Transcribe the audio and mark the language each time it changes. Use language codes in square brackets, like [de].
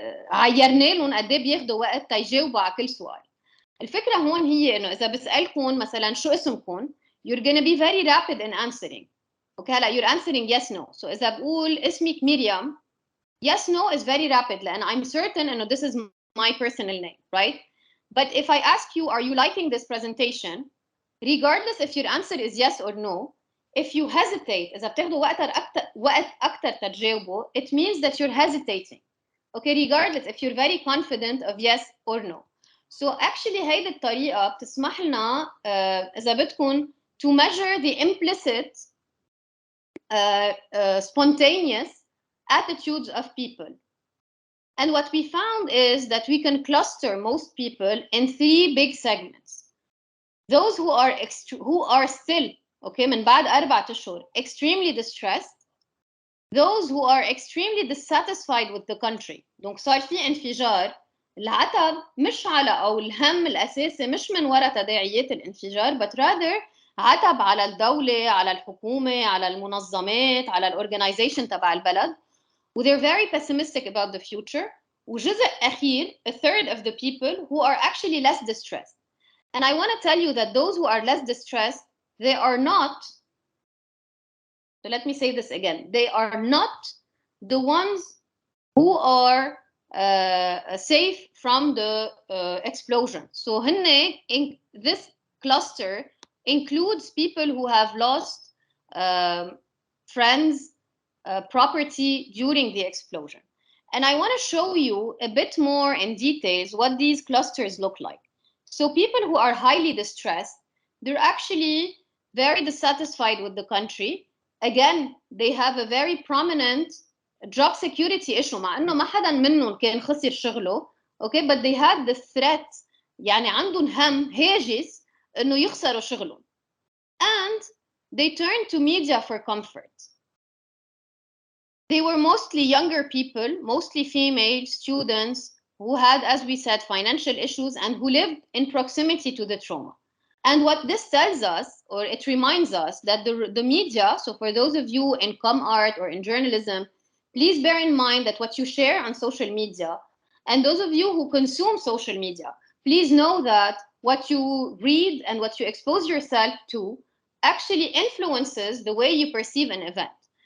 [ar] عيرنا لهم قد ايه بياخدوا وقت تيجاوبوا على كل سؤال. الفكره هون هي انه اذا بسالكم مثلا شو اسمكم [en] you're gonna be very rapid in answering. Okay هلا you're answering yes no. So [ar] اذا بقول اسمك مريم [en] yes no is very rapid لان I'm certain انه this is my personal name, right? But if I ask you are you liking this presentation, regardless if your answer is yes or no, if you hesitate [ar] إذا بتاخدوا وقت أكتر تجاوبوا, [en] it means that you're hesitating. Okay, regardless if you're very confident of yes or no. So actually [ar] هيدي الطريقة بتسمح لنا إذا بدكم [en] to measure the implicit spontaneous attitudes of people. And what we found is that we can cluster most people in 3 big segments. Those who are still okay [ar] من بعد 4 أشهر [en] extremely distressed, those who are extremely dissatisfied with the country. [ar] Donc صار في انفجار. العتب مش على أو الهم الأساسي مش من وراء تداعيات الانفجار [en] but rather [ar] عتب على الدولة على الحكومة على المنظمات على الorganization تبع البلد. [en] they're very pessimistic about the future. [ar] وجزء أخير [en] a third of the people who are actually less distressed. And I want to tell you that those who are less distressed, they are not, so let me say this again, they are not the ones who are safe from the explosion. So this cluster includes people who have lost friends, property during the explosion. And I want to show you a bit more in details what these clusters look like. So people who are highly distressed, they're actually very dissatisfied with the country. Again, they have a very prominent job security issue [ar] مع انه ما حدا منهم كان خسر شغله. [en] Okay, but they had the threat [ar] يعني عندهم هم هاجس انه يخسروا شغلهم. [en] And they turned to media for comfort. They were mostly younger people, mostly female students who had, as we said, financial issues and who lived in proximity to the trauma. And what this tells us, or it reminds us, that the media, so for those of you in com art or in journalism, please bear in mind that what you share on social media, and those of you who consume social media, please know that what you read and what you expose yourself to actually influences the way you perceive an event.